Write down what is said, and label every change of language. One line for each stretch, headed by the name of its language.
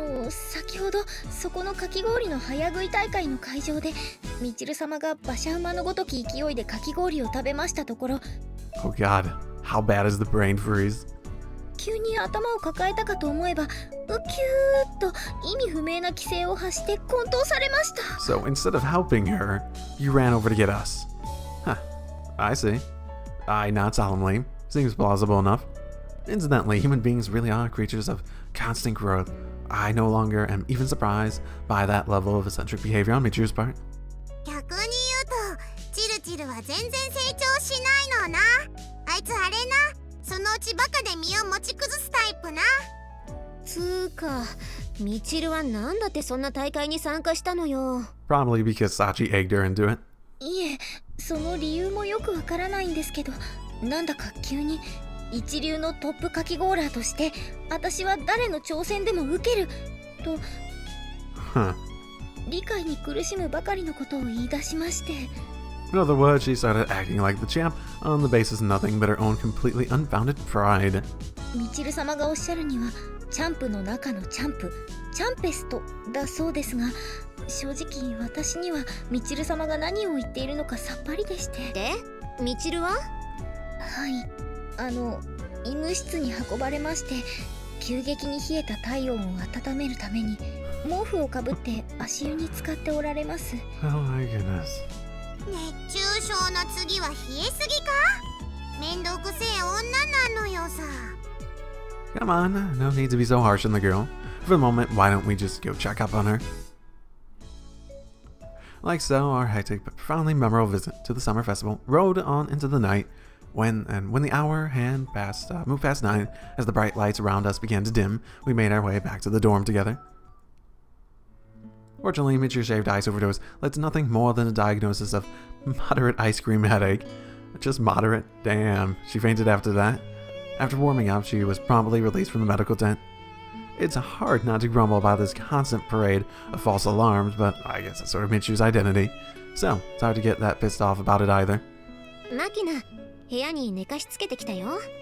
Japanese: 先ほどそこのかき氷の早食い大会の会場でみちる様が馬車馬のごとき勢いでかき氷を食べましたところ、
English: Oh god, how bad is the brain freeze?
Japanese: 急に頭を抱えたかと思えばウキューッと意味不明な規制を発して混沌されました。
English: So instead of helping her, you ran over to get us. Huh, I see. I nod solemnly. Seems plausible enough. Incidentally, human beings really are creatures of constant growth. I no longer am even surprised by that level of eccentric behavior on Michiru's part.
Japanese: 逆に言うとチルチルは全然成長しないのな。あいつあれな、そのうちバカで身を持ち崩すタイプな。つーか、みちるはなんだってそんな大会に参加したのよ。
English: Probably because Sachi egged her into it.
Japanese: いえ、その理由もよくわからないんですけど、なんだか急に一流のトップかきゴーラーとして私は誰の挑戦でも受けると、理解に苦しむばかりのことを言い出しまして。
English: In other words, she started acting like the champ on the basis of nothing but her own completely unfounded pride.
Japanese: みちる様がおっしゃるにはチャンプの中のチャンプ、チャンペストだそうですが、正直私にはみちる様が何を言っているのかさっぱりでして。で、みちるは？はい、医務室に運ばれまして、急激に冷えた体温を温めるために毛布をかぶって足湯に浸かっておられます。
English: Oh my goodness.
Japanese: 熱中症の次は冷えすぎか？めんどくせえ女なのよさ。
English: Come on, no need to be so harsh on the girl. For the moment, why don't we just go check up on her? Like so, our hectic but profoundly memorable visit to the summer festival rode on into the night. When the hour hand moved past 9, as the bright lights around us began to dim, we made our way back to the dorm together. Fortunately, Michiru's shaved ice overdose led to nothing more than a diagnosis of moderate ice cream headache. Just moderate? Damn, she fainted after that. After warming up, she was promptly released from the medical tent. It's hard not to grumble about this constant parade of false alarms, but I guess that's sort of Michiru's identity. So, it's hard to get that pissed off about it either.
Japanese: Makina, 部屋に寝かしつけてきたよ。